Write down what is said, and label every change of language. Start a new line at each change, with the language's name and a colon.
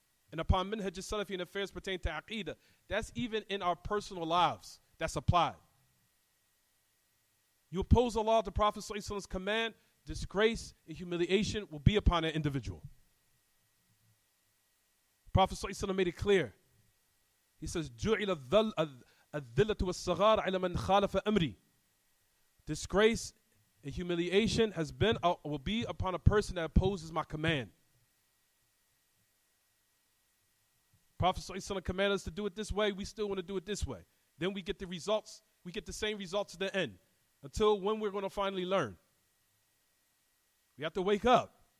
English: And upon Minhaj al-Salafi and affairs pertaining to Aqidah. That's even in our personal lives. That's applied. You oppose Allah, the Prophet ﷺ's command, disgrace and humiliation will be upon an individual. Prophet ﷺ made it clear. He says,
Arabic: جُعِلَ الذِّلَّةُ وَالصَّغَارَ عَلَى مَنْ خَالَفَ أَمْرِي.
English: Disgrace and humiliation will be upon a person that opposes my command. Prophet ﷺ commanded us to do it this way. We still want to do it this way. Then we get the results. We get the same results at the end. Until when we're going to finally learn. We have to wake up.